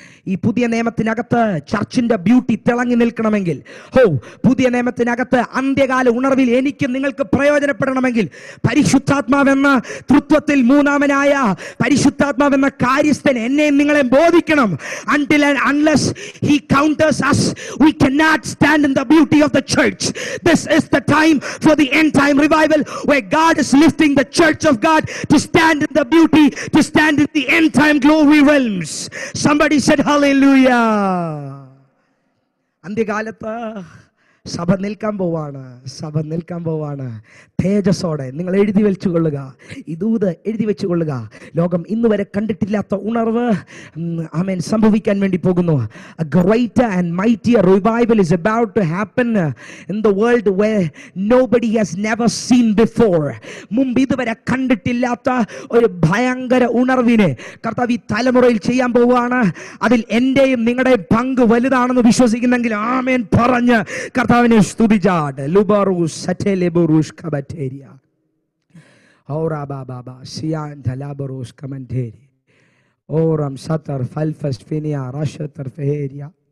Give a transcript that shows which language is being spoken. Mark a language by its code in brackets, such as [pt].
[ml] ഈ പുതിയ നിയമത്തിനകത്ത് ചർച്ചിന്റെ ബ്യൂട്ടി തിളങ്ങി നിൽക്കണമെങ്കിൽ, പുതിയ നിയമത്തിനകത്ത് അന്ത്യകാല ഉണർവിൽ എനിക്ക് നിങ്ങൾക്ക് പ്രയോജനപ്പെടണമെങ്കിൽ, പരിശുദ്ധാത്മാവെന്ന തൃത്വത്തിൽ മൂന്നാമനായ പരിശുദ്ധാത്മാവെന്ന കാര്യസ്ഥൻ എന്നെയും നിങ്ങളെ ബോധിക്കണം. [en] Until and unless he counters us, we cannot stand in the beauty of the church. This is the time for the end time revival, where God is lifting the church of God to stand in the beauty, to stand in the end time glory realms. Somebody said hallelujah. [ml] അന്ത്യകാലത്ത് സഭ നിൽക്കാൻ പോവാണ് തേജസ്സോടെ. നിങ്ങൾ എഴുതി വെച്ചുകൊള്ളുക, ഇതൂത് എഴുതി വെച്ചുകൊള്ളുക. ലോകം ഇന്ന് വരെ കണ്ടിട്ടില്ലാത്ത ഉണർവ് സംഭവിക്കാൻ വേണ്ടി പോകുന്നു. [en] A greater and mightier revival is about to happen in the world where nobody has never seen before. [ml] മുമ്പ് ഇതുവരെ കണ്ടിട്ടില്ലാത്ത ഒരു ഭയങ്കര ഉണർവിനെ കർത്താവ് ഈ തലമുറയിൽ ചെയ്യാൻ പോവുകയാണ്. അതിൽ എന്റെയും നിങ്ങളുടെയും പങ്ക് വലുതാണെന്ന് വിശ്വസിക്കുന്നെങ്കിൽ ആമേൻ പറഞ്ഞ് കർത്താവിനെ സ്തുതിച്ചാട്. ലുബറൂസ് സറ്റേലെബറൂസ് കബറ്റേരിയ ഓറാ ബാബാ സിയാൻ തലാബറൂസ് കമന്റേരി ഓറം സത്തർ ഫൽഫസ് ഫിനിയ റഷത്തർ ഫെഹേരിയ.